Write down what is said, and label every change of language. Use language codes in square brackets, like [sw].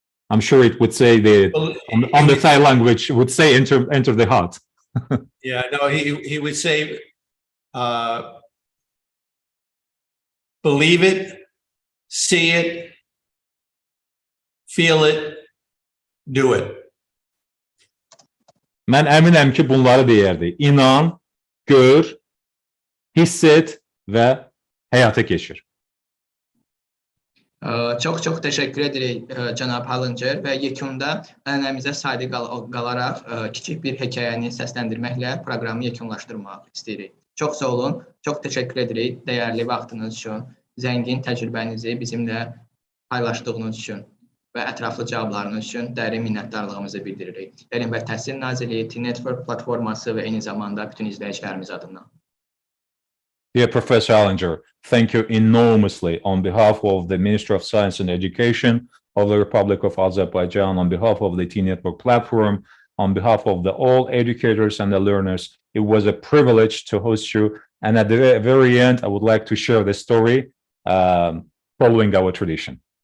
[en] I'm sure it would say on the Thai language would say enter the heart. Yeah, no, he would say, believe it, see it, feel it, do it. [az] Mən əminəm ki, bunları deyərdi. İnan, gör, hiss et və həyata keçir. Çox təşəkkür edirik cənab Hallincer və yekunda ənənəmizə sadiq qalaraq kiçik bir hekayəni səsləndirməklə proqramı yekunlaşdırmaq istəyirik. Çox sağ olun, çox təşəkkür edirik dəyərli vaxtınız üçün, zəngin təcrübənizi bizimlə paylaşdığınız üçün və ətraflı cavablarınız üçün dərin minnətdarlığımızı bildiririk. Elm və Təhsil Nazirliyi, T-Network platforması və eyni zamanda bütün izləyicilərimiz adından. [en] Dear Professor Hallincer, thank you enormously on behalf of the Ministry of Science and Education of the Republic of Azerbaijan, on behalf of the T-Network platform, on behalf of all educators and the learners. It was a privilege to host you. And at the very end, I would like to share the story following our tradition.